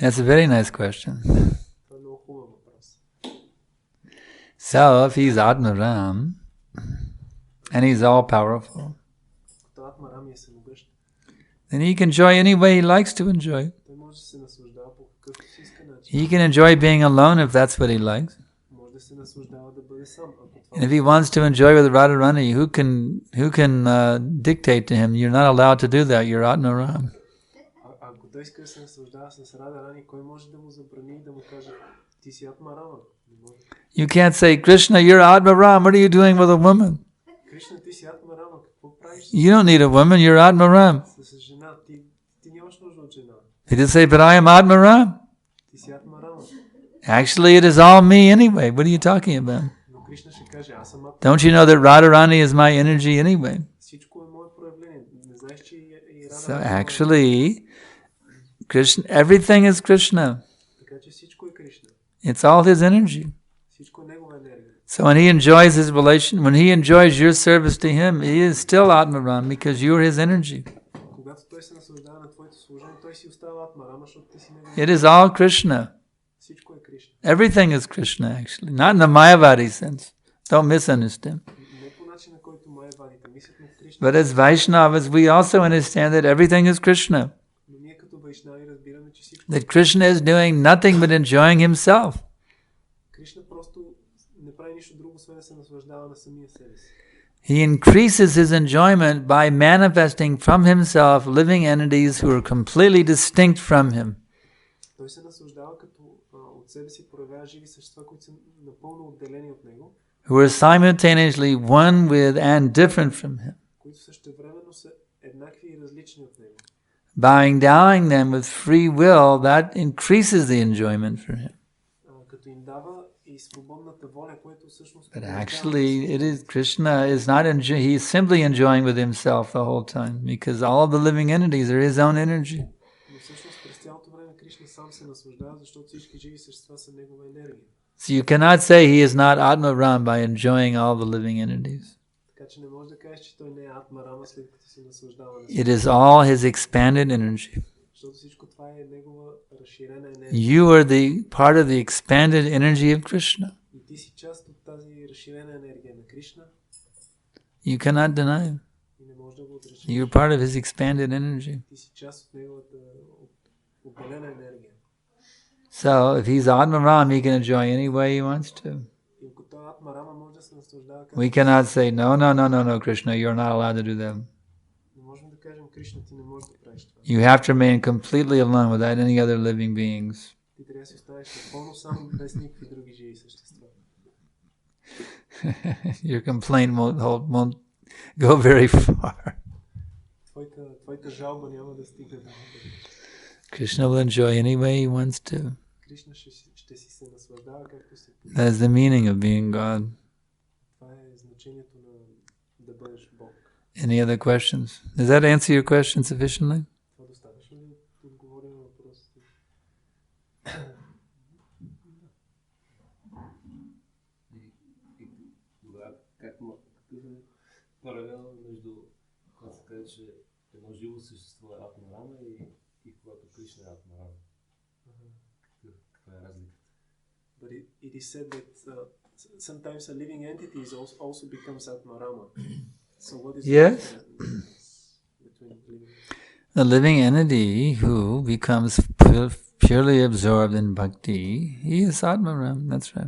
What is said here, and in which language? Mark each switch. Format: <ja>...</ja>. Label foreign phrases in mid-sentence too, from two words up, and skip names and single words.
<en>That's a very nice question.</en> <bg>Това е много хубав въпрос.</bg> <en>So, if he's Atmaram, and he's all powerful,</en> <bg>Като Атмарам е всемогъщ,</bg> <en>then he can enjoy any way he likes to enjoy.</en> <bg>той може да се наслаждава по какъвто си иска начин.</bg> <en>He can enjoy being alone if that's what he likes.</en> <bg>Може да се наслаждава да бъде сам. Ако това</bg> <en>And if he wants to enjoy with Radharani, who can dictate to him? You're not allowed to do that. You're Atmaram.</en> <bg>Ако той иска да се наслаждава с Радharani, кой може да му забрани и да му каже, ти си Атмарама? Не може.</bg> <en>You can't say, Krishna, you're Atmaram. What are you doing with a woman?</en> <bg>Кришна, ти си Атмарама, какво правиш</bg> <en>You don't need a woman. You're Atmaram.</en> <bg>с жена? Ти нямаш нужда от жена.</bg> <en>He just say, but I am Atmaram.</en> <bg>Ти си Атмарама.</bg> <en>Actually, it is all me anyway. What are you talking about?</en> <bg>Но Кришна ще каже, аз съм Атмарама.</bg> <en>Don't you know that Radharani is my energy anyway?</en> <bg>Всичко е мое проявление. Не знаеш, че и So Радharani</bg> <en>actually, Krishna, everything is Krishna.</en> <bg>така че всичко е Кришна.</bg> <en>It's all his energy.</en> <bg>Всичко е негова енергия.</bg> <en>So when he enjoys his relation, when he enjoys your service to him, he is still Atmaram because you're his energy.</en> <bg>Когато той се наслаждава на твоето служение, той си остава Атмарама, защото ти си негова.</bg> <en>It is all Krishna.</en> <bg>Всичко е Кришна.</bg> <en>Everything is Krishna actually, not in the Mayavadi sense. Don't misunderstand.</en> <bg>Не по начина, който майавадите мислят на Кришна.</bg> <en>But as Vaishnavas, we also understand that everything is Krishna.</en> <bg>Но ние като вайшнави разбираме, че всичко</bg> <en>That Krishna is doing nothing but enjoying himself.</en> <bg>Кришна просто не прави нищо друго, освен да се наслаждава на самия себе си.</bg> <en>He increases his enjoyment by manifesting from himself living entities who are completely distinct from him.</en> <bg>Той се наслаждава като от себе си проявява живи същества, които са напълно отделени от него,</bg> <en>Who are simultaneously one with and different from him.</en> <bg>които същевременно са еднакви и различни от него.</bg> <en>By endowing them with free will, that increases the enjoyment for him.</en> <bg>Като им дава и свободната воля, което всъщност</bg> <en>But actually, it is Krishna is not he is simply enjoying with himself the whole time because all of the living entities are his own energy.</en> <bg>Но всъщност през цялото време Кришна сам се наслаждава, защото всички живи същества са негова енергия.</bg> <en>So you cannot say he is not Atmaram by enjoying all the living entities.</en> <bg>Така че не можеш да кажеш, че той не е Атмарама, след като се наслаждава на</bg> <en>It is all his expanded energy.</en> <bg>защото всичко това е негова разширена енергия.</bg> <en>You are the part of the expanded energy of Krishna.</en> <bg>И ти си част от тази разширена енергия на Кришна</bg> <en>You cannot deny him.</en> <bg>и не можеш да го отречеш.</bg> <en>You're part of his expanded energy.</en> <bg>Ти си част от неговата отделена енергия.</bg> <en>So if he's Atmaram, he can enjoy any way he wants to.</en> <bg>И ако той е Атмарама, може да се наслаждава</bg> <en>We cannot say, no, Krishna, you're not allowed to do that.</en> <bg>Не можем да кажем, Кришна, ти не можеш да правиш това.</bg> <en>You have to remain completely alone without any other living beings.</en> <bg>Ти трябва да си останеш напълно сам, без никакви други живи същества.</bg> <en>Your complaint won't go very far.</en> <bg>Твоята жалба няма да стигне до много.</bg> <en>Krishna will enjoy any way he wants to.</en> <bg>Кришна ще си се наслаждава както се поиска.</bg> <en>That is the meaning of being God.</en> <bg>Това е значението на да бъдеш Бог.</bg> <en>Any other questions? Does that answer your question sufficiently?</en> <bg>Това достатъчно ли отговори на въпросите? И тогава какъв е паралел между когато се каже, че едно живо същество е Атмарама и когато Кришна е Атмарама? Каква е разликата?</bg> <en>But it is said that sometimes a living entity also becomes Atmarama. So what is Yes. the difference between living? A living entity who becomes purely absorbed in bhakti, he is Atmaram, that's right.</en>